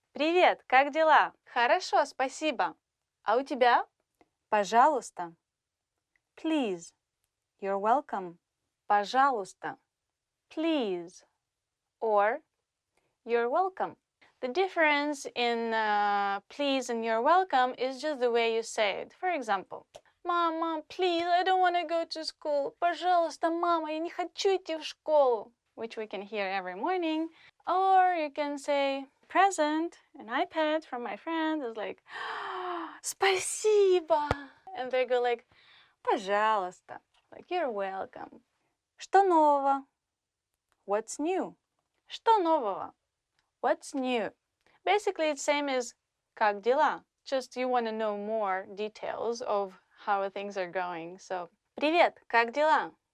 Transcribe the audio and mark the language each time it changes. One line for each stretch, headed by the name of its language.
Russian: Привет, как дела? Хорошо, спасибо. А у тебя? Пожалуйста.
English: Please. You're welcome.
Russian: Пожалуйста.
English: Please. Or you're welcome. The difference in please and you're welcome is just the way you say it. For example, Mom, please, I don't want to go to school.
Russian: Пожалуйста, мама, я не хочу идти в школу.
English: Which we can hear every morning. Or you can say, present, an iPad from my friend is like, спасибо. And they go like, пожалуйста. Like, you're welcome.
Russian: Что нового?
English: What's new?
Russian: Что нового?
English: What's new? Basically, it's same as как дела. Just you want to know more details of how things are going.
Russian: So, привет, как дела?